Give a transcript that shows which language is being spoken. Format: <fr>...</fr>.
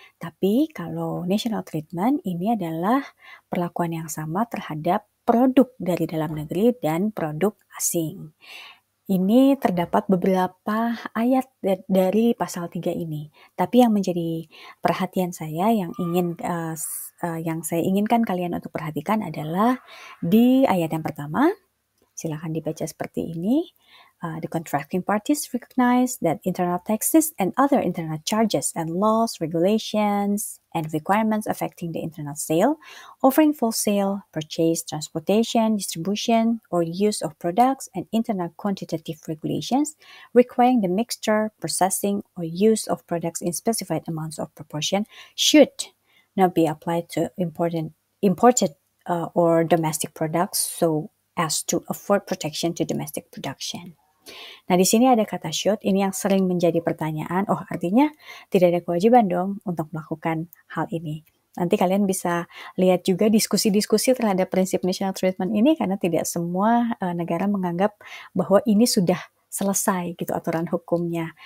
<id>Tapi kalau national treatment ini adalah perlakuan yang sama terhadap produk dari dalam negeri dan produk asing. Ini terdapat beberapa ayat dari pasal 3 ini. Tapi yang menjadi perhatian saya yang saya inginkan kalian untuk perhatikan adalah di ayat yang pertama. Silakan dibaca seperti ini.</id> <en>The contracting parties recognize that internal taxes and other internal charges and laws, regulations, and requirements affecting the internal sale, offering full sale, purchase, transportation, distribution, or use of products, and internal quantitative regulations requiring the mixture, processing, or use of products in specified amounts of proportion should not be applied to imported or domestic products so as to afford protection to domestic production.</en> <id>Nah, di sini ada kata should, ini yang sering menjadi pertanyaan, oh artinya tidak ada kewajiban dong untuk melakukan hal ini. Nanti kalian bisa lihat juga diskusi-diskusi terhadap prinsip national treatment ini karena tidak semua negara menganggap bahwa ini sudah selesai gitu aturan hukumnya.</id>